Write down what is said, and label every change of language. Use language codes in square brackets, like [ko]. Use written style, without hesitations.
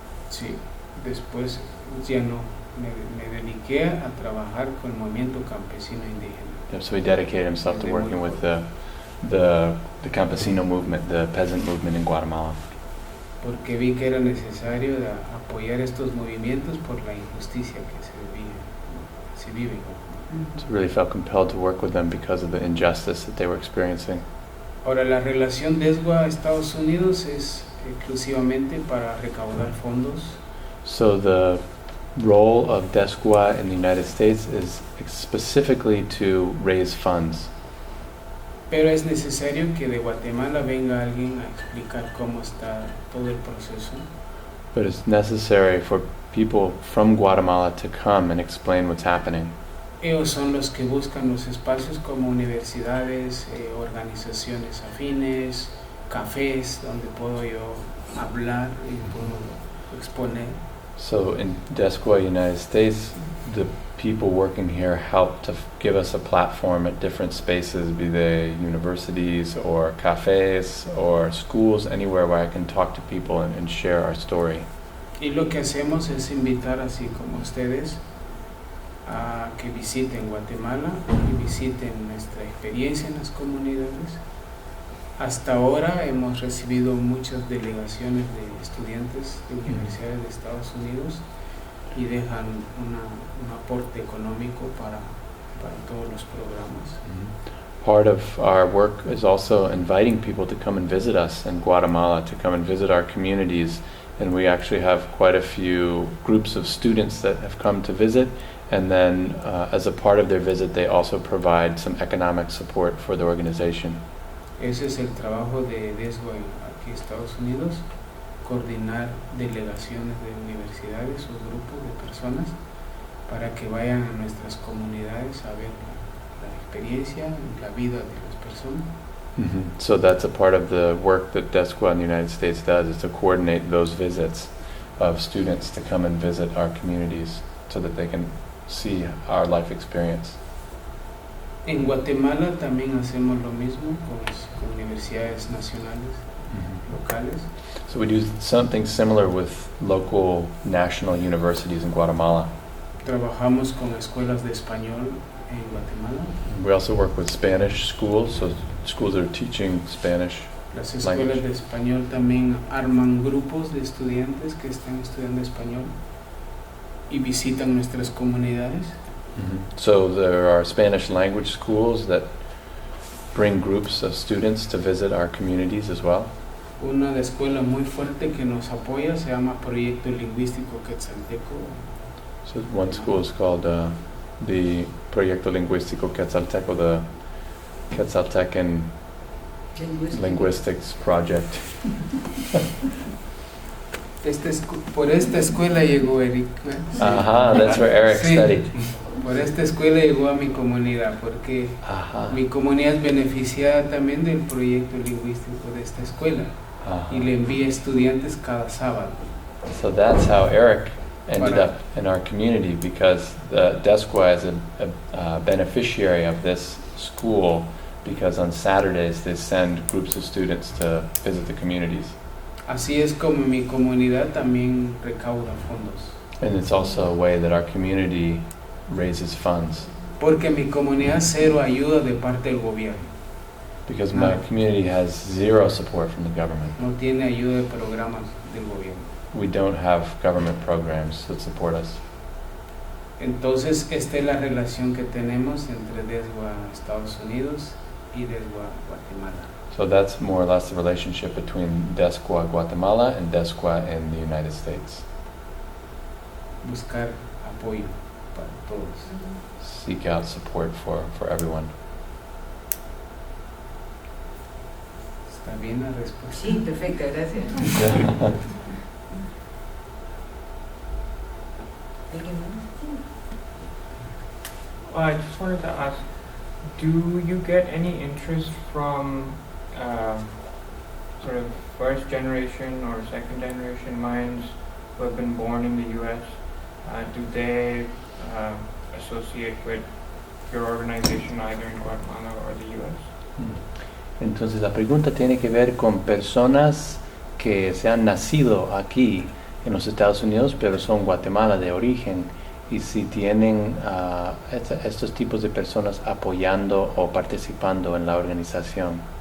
[es] Sí, después ya no, me dediqué a trabajar con el movimiento campesino indígena. [en] Yeah, so he dedicated himself to working with the campesino movement, the peasant movement in Guatemala. [es] Porque vi que era necesario apoyar estos movimientos por la injusticia que se vive en Guatemala. [en] So really felt compelled to work with them because of the injustice that they were experiencing. [es] Ahora, la relación DESGUA-Estados Unidos es exclusivamente para recaudar fondos. [en] So the role of DESGUA in the United States is specifically to raise funds. [es] Pero es necesario que de Guatemala venga alguien a explicar cómo está todo el proceso. [en] But it's necessary for people from Guatemala to come and explain what's happening. [es] Ellos son los que buscan los espacios como universidades, organizaciones afines, cafés donde puedo yo hablar y puedo exponer. [en] So in DESGUA, United States, the people working here help to give us a platform at different spaces, be they universities or cafes or schools, anywhere where I can talk to people and share our story. [es] Y lo que hacemos es invitar, así como ustedes, a que visiten Guatemala y visiten nuestra experiencia en las comunidades. Hasta ahora hemos recibido muchas delegaciones de estudiantes de universidades de Estados Unidos y dejan un aporte económico para todos los programas. [en] Part of our work is also inviting people to come and visit us in Guatemala, to come and visit our communities, and we actually have quite a few groups of students that have come to visit, and then as a part of their visit they also provide some economic support for the organization. [es] Ese es el trabajo de DESGUA aquí en Estados Unidos, coordinar delegaciones de universidades o grupos de personas para que vayan a nuestras comunidades a ver la experiencia y la vida de las personas. Mm-hmm. [en] So that's a part of the work that DESGUA in the United States does, is to coordinate those visits of students to come and visit our communities so that they can see our life experience. [es] En Guatemala también hacemos lo mismo con universidades nacionales, locales. [en] So we do something similar with local national universities in Guatemala. [es] Trabajamos con escuelas de español en Guatemala. [en] We also work with Spanish schools, so schools that are teaching Spanish. [es] Las escuelas de español también arman grupos de estudiantes que están estudiando español y visitan nuestras comunidades. [en] So there are Spanish language schools that bring groups of students to visit our communities as well. [es] Una de escuela muy fuerte que nos apoya se llama Proyecto Lingüístico Quetzalteco. [en] So one school is called the Proyecto Lingüístico Quetzalteco, the Quetzaltecan Linguistics Project. [es] Por esta escuela llegó Eric. [en] That's where Eric [es] Sí. [en] studied. [es] Por esta escuela llegó a mi comunidad, porque mi comunidad es beneficiada también del proyecto lingüístico de esta escuela y le envía estudiantes cada sábado. [en] So that's how Eric ended up in our community, because the DESGUA is a beneficiary of this school, because on Saturdays they send groups of students to visit the communities. [es] Así es como mi comunidad también recauda fondos. [en] And it's also a way that our community raises funds, [es] Porque mi comunidad cero ayuda de parte del gobierno. [en] because my community has zero support from the government. [es] No tiene ayuda de programas del gobierno. [en] We don't have government programs that support us. [es] Entonces, esta es la relación que tenemos entre DESGUA Estados Unidos y DESGUA Guatemala. [en] So that's more or less the relationship between DESGUA Guatemala and DESGUA in the United States. [es] Buscar apoyo para todos. [en] Seek out support for everyone. [es] ¿Está bien la respuesta? Sí, perfecta, gracias. ¿Alguien más? [en] I just wanted to ask, do you get any interest from sort of first generation or second generation Mayans who have been born in the U.S.? Do they associate with your organization either in Guatemala or the U.S.? [es] Entonces la pregunta tiene que ver con personas que se han nacido aquí en los Estados Unidos, pero son Guatemala de origen, y si tienen estos tipos de personas apoyando o participando en la organización.